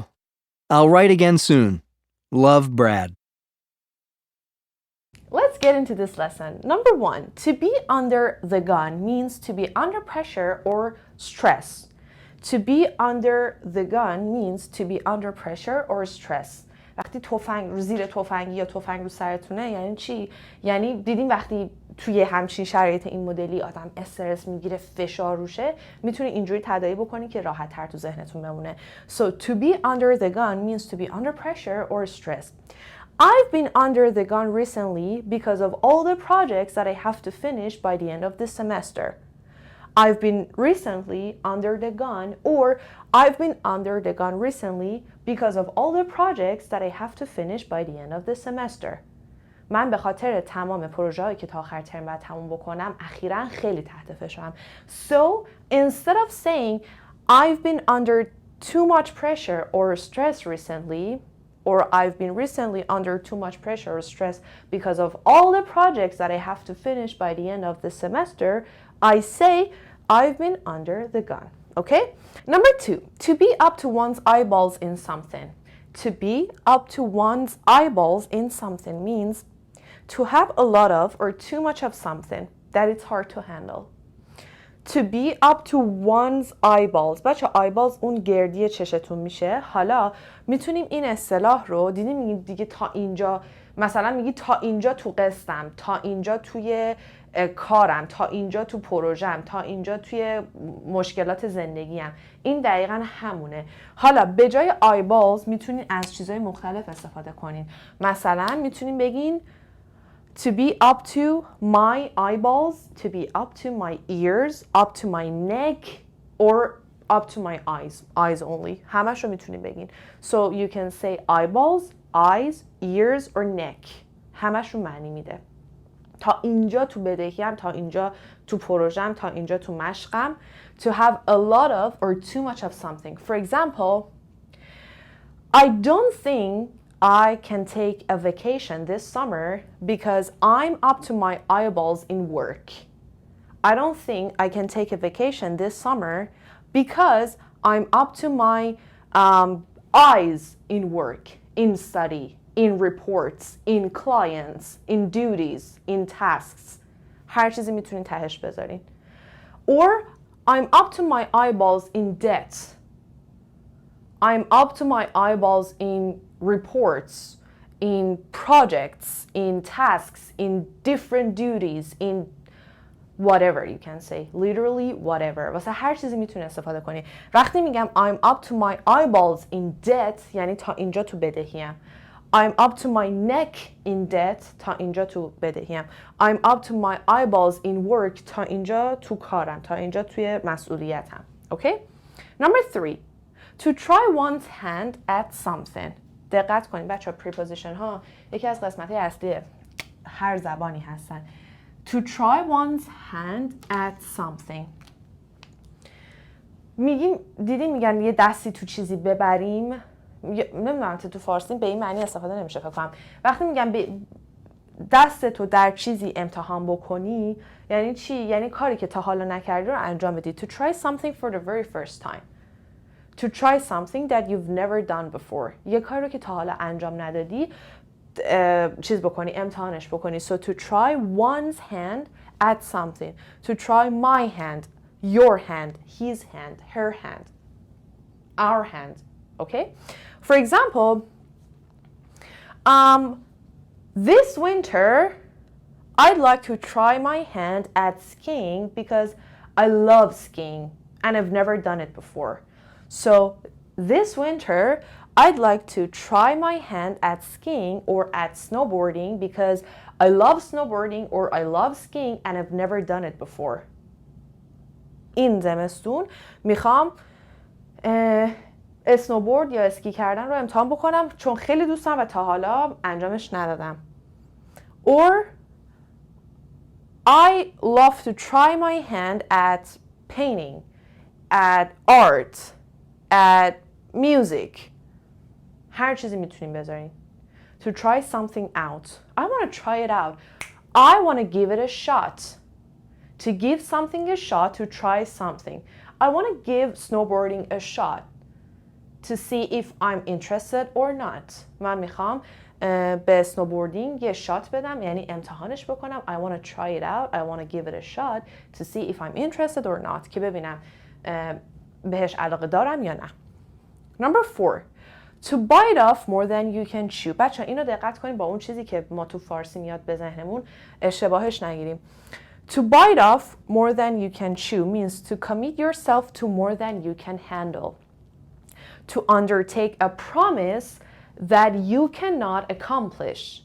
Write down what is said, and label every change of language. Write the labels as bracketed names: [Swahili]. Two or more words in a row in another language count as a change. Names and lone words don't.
[English] I'll write again soon. Love, Brad. Let's get into this lesson. Number 1, to be under the gun means to be under pressure or stress. To be under the gun means to be under pressure or stress. [Persian] وقتی تفنگ رو زیر تفنگی یا تفنگ رو سرتونه یعنی چی؟ یعنی دیدین وقتی توی همچین شرایط این مدلی آدم استرس میگیره، فشار روشه، میتونی اینجوری تداعی بکنی که راحت تر تو ذهنتون بمونه. [English] So to be under the gun means to be under pressure or stress. I've been under the gun recently because of all the projects that I have to finish by the end of this semester. I've been recently under the gun, or I've been under the gun recently because of all the projects that I have to finish by the end of the semester. [Persian] من به خاطر تمام پروژه‌هایی که تا آخر ترم باید تموم بکنم اخیراً خیلی تحت فشارم. [English] So instead of saying I've been under too much pressure or stress recently, or I've been recently under too much pressure or stress because of all the projects that I have to finish by the end of the semester, I say I've been under the gun. Okay? Number 2, to be up to one's eyeballs in something. To be up to one's eyeballs in something means to have a lot of or too much of something that it's hard to handle. To be up to one's eyeballs. [Persian] بچه eyeballs اون گردی چشتون میشه. حالا میتونیم این اصطلاح رو دیدیم دیگه تا اینجا، مثلا میگی تا اینجا تو قسطم، تا اینجا توی کارم، تا اینجا تو پروژم، تا اینجا توی مشکلات زندگیم. این دقیقا همونه. حالا به جای eyeballs میتونین از چیزهای مختلف استفاده کنین. مثلا میتونین بگین [English] to be up to my eyeballs, to be up to my ears, up to my neck, or up to my eyes only. [Persian] همش رو میتونیم بگین. [English] So you can say eyeballs, eyes, ears, or neck. [Persian] همش رو معنی میده. تا اینجا تو بدهیم، تا اینجا تو پروژم، تا اینجا تو مشقم. [English] To have a lot of or too much of something. For example, I don't think I can take a vacation this summer because I'm up to my eyeballs in work. I don't think I can take a vacation this summer because I'm up to my eyes in work, in study, in reports, in clients, in duties, in tasks. [Persian] هر چیزی میتونین تهش بذارین. [English] Or I'm up to my eyeballs in debt. I'm up to my eyeballs in reports, in projects, in tasks, in different duties, in whatever you can say, literally whatever. [Persian] واسه هر چیزی میتونی استفاده کنی. وقتی میگم [English] I'm up to my eyeballs in debt [Persian] یعنی تا اینجا تو بدهیم. [English] I'm up to my neck in debt [Persian] تا اینجا تو بدهیم. [English] I'm up to my eyeballs in work [Persian] تا اینجا تو کارم، تا اینجا توی مسئولیتم. [English] Okay? Number 3. To try one's hand at something. [Persian] دقت کنید بچه ها، preposition ها یکی از قسمت های اصلی هر زبانی هستن. [English] To try one's hand at something. [Persian] دیدیم میگن یه دستی تو چیزی ببریم. نمیدونم تو فارسی به این معنی استفاده نمیشه فکر کنم. وقتی میگن دست تو در چیزی امتحان بکنی یعنی چی؟ یعنی کاری که تا حالا نکردی رو انجام بدی. [English] To try something for the very first time. To try something that you've never done before. [Persian] یه کاری رو که تا حالا انجام ندادی چیز بکنی، امتحانش بکنی. [English] So to try one's hand at something. To try my hand, your hand, his hand, her hand, our hand. Okay? For example, this winter I'd like to try my hand at skiing because I love skiing and I've never done it before. So this winter, I'd like to try my hand at skiing or at snowboarding because I love snowboarding or I love skiing and I've never done it before. [Persian] این زمستون میخوام اسنوبورد یا اسکی کردن رو امتحان بکنم چون خیلی دوست دارم و تا حالا انجامش ندادم. [English] Or I love to try my hand at painting, at art, at music. [Persian] هر چیزی میتونیم بذارین. [English] To try something out. I want to try it out. I want to give it a shot. To give something a shot, to try something. I want to give snowboarding a shot. To see if I'm interested or not. [Persian] من میخوام به snowboarding یه شات بدم یعنی امتحانش بکنم. [English] I want to try it out. I want to give it a shot to see if I'm interested or not. [Persian] که ببینم بهش علاقه دارم یا نه. [English] Number 4. To bite off more than you can chew. [Persian] بچه اینو دقت کنیم با اون چیزی که ما تو فارسی میاد به ذهنمون اشتباهش نگیریم. [English] To bite off more than you can chew means to commit yourself to more than you can handle. To undertake a promise that you cannot accomplish.